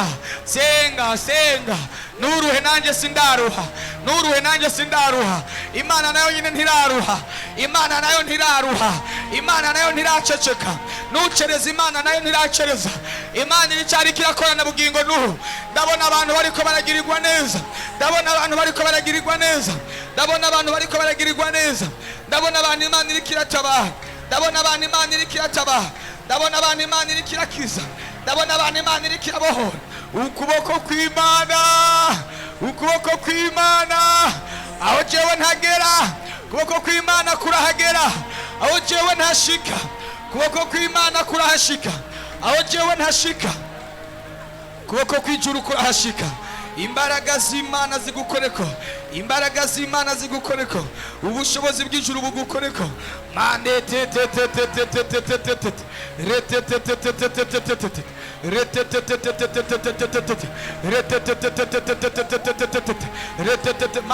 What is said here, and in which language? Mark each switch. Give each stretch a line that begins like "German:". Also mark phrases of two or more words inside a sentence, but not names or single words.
Rundi: Senga, senga. Nuruhe nanjye sindaruha, nuruhe nanjye sindaruha. Imana nayo nyine ntiraruha, Imana nayo ntiraruha, Imana nayo ntiraceceka. Nucereza Imana nayo ntiracereza. Imana iricyari kirakorana bugingo nuhu. Ndabona abantu bariko baragirirwa neza, ndabona abantu bariko baragirirwa neza, ndabona abantu bariko baragirirwa neza, ndabona abantu Imana iri kiratabaha, ndabona abantu Imana iri kiratabaha, ndabona abantu Imana iri kirakiza, ndabona abantu Imana iri kirabohora. Ukuboko kw'Imana, ukuboko kw'Imana, aho jewe ntagera, ukuboko kw'Imana kurahagera, aho jewe ntashika, ukuboko kw'Imana kurahashika, aho jewe ntashika, ukuboko kw'ijuru kurahashika. Imbaraga z'Imana zigukoreko, imbaraga z'Imana zigukoreko, ubushobozi bw'ijuru bugukoreko. Mande te te te te te te te te te te rete te te te te te te te te rete te te te te te te te te te rete te te te te te te te te te te rete te te.